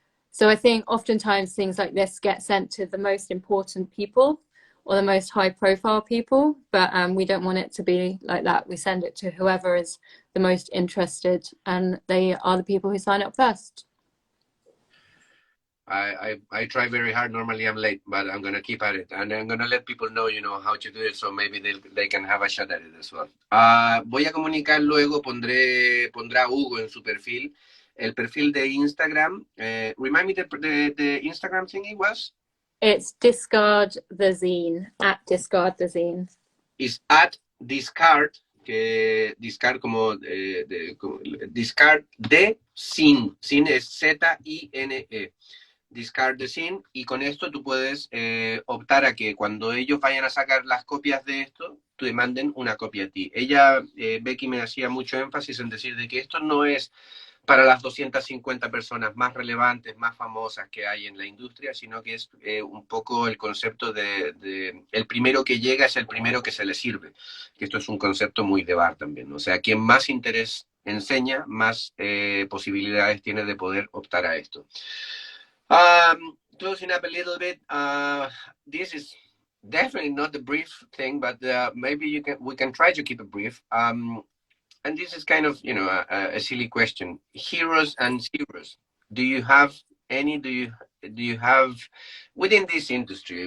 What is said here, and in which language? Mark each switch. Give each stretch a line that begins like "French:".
English: So I think oftentimes things like this get sent to the most important people or the most high profile people, but we don't want it to be like that. We send it to whoever is the most interested, and they are the people who sign up first. I try very hard. Normally I'm late, but I'm going to keep at it. And I'm going to let people know, how to do it, so maybe they can have a shot at it as well.
Spanish: Voy a comunicar luego, pondrá Hugo en su perfil, el perfil de Instagram.
English: Remind me the Instagram thingy was? It's Discard the Zine, at Discard the Zine. It's at Discard,
Spanish: que discard como Discard de Zine. Zine es Z-I-N-E. Discard the Zine, y con esto tú puedes optar a que cuando ellos vayan a sacar las copias de esto, te manden una copia a ti. Becky me hacía mucho énfasis en decir de que esto no es para las 250 personas más relevantes, más famosas que hay en la industria, sino que es un poco el concepto de el primero que llega es el primero que se le sirve, que esto es un concepto muy de bar también, o sea, quien más interés enseña, más posibilidades tiene de poder optar a esto.
English: Closing up a little bit, this is definitely not the brief thing, but maybe we can try to keep it brief. And this is kind of, a silly question. Heroes and zeros. Do you have any? Do you have within this industry?